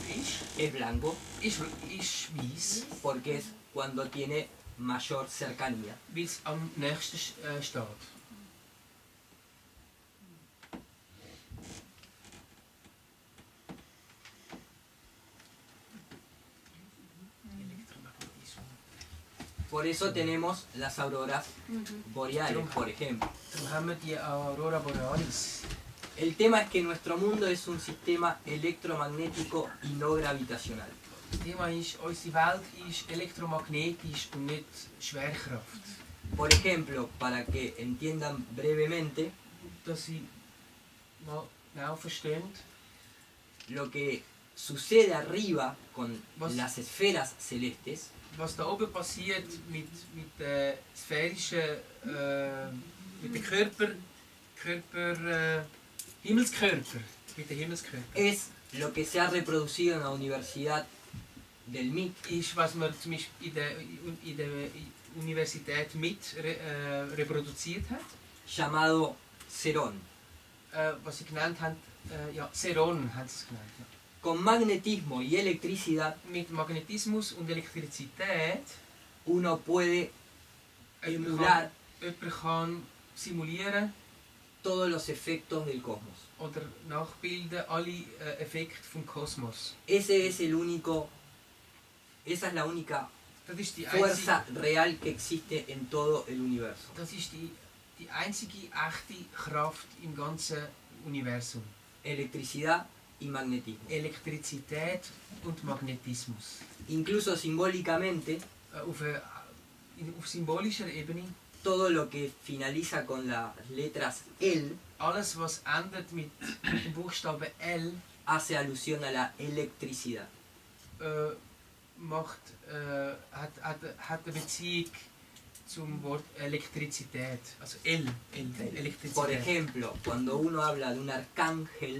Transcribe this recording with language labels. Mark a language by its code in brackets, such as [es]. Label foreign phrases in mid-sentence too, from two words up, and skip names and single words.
[es] es blanco, [de] ist weiss, [es] porque es cuando tiene mayor cercanía. [de] weil es am nächsten steht. [es] Por eso tenemos las auroras boreales, por ejemplo. [de] Darum haben wir die Aurora Borealis. [es] El tema es que nuestro mundo es un sistema electromagnético y no gravitacional. [de] Das Thema ist, unsere Welt ist elektromagnetisch und nicht Schwerkraft. [es] Por ejemplo, para que entiendan brevemente, [de] Dass Sie mal genau verstehen, [es] lo que sucede arriba con [de] Was? [es] las esferas celestes [de] was da oben passiert mit den sphärischen, mit den Körperhimmel, Himmelskörper, mit den Himmelskörper. [es] Es lo que se ha reproducido en la Universidad del MIT. [de] Ist, was man zum Beispiel in der Universität mit reproduziert hat. [es] Llamado Cerón. [de] Was sie genannt haben, ja, Ceron haben sie es genannt. Ja. [es] Con magnetismo y electricidad, [de] mit Magnetismus und Elektrizität, [es] uno puede emular [de] jemand kann simulieren [es] todos los efectos del cosmos. [de] Oder nachbilden alle Effekte vom Kosmos. [es] Esa es la única fuerza real que existe en todo el universo. [de] Das ist die einzige echte Kraft im ganzen Universum. [es] Electricidad y magnetismo. [de] Elektrizität und Magnetismus. [es] Incluso simbólicamente, [de] auf symbolischer Ebene, [es] todo lo que finaliza con las letras L, [de] alles was endet mit dem Buchstaben L, [es] hace alusión a la electricidad. [de] Hat eine Beziehung zum Wort Elektrizität, also Elektrizität. [es] Por ejemplo, cuando uno habla de un arcángel,